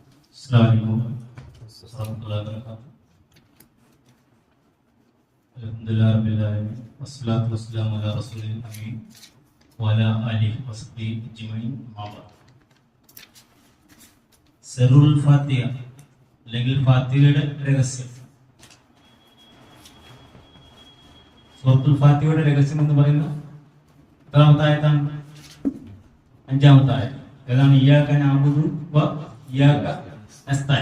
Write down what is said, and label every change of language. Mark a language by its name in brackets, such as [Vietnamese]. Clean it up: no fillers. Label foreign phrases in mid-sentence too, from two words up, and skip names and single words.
[Arabic] السلام عليكم ورحمة الله وبركاته. الحمد لله، والصلاة والسلام على رسول الأمين وعلى آله وصحبه أجمعين. سر الفاتحة [Malayalam] അല്ലെങ്കിൽ ഫാത്തിഹയുടെ രഹസ്യം. സൂറത്തുൽ ഫാത്തിഹയുടെ രഹസ്യം എന്ന് പറയുന്നത് എത്രാമത്തെ ആയത്താണ്? 5-ാമത്തെ ആയത്ത്. ഏതാണ്? [Arabic] إياك نعبد وإياك نستعين.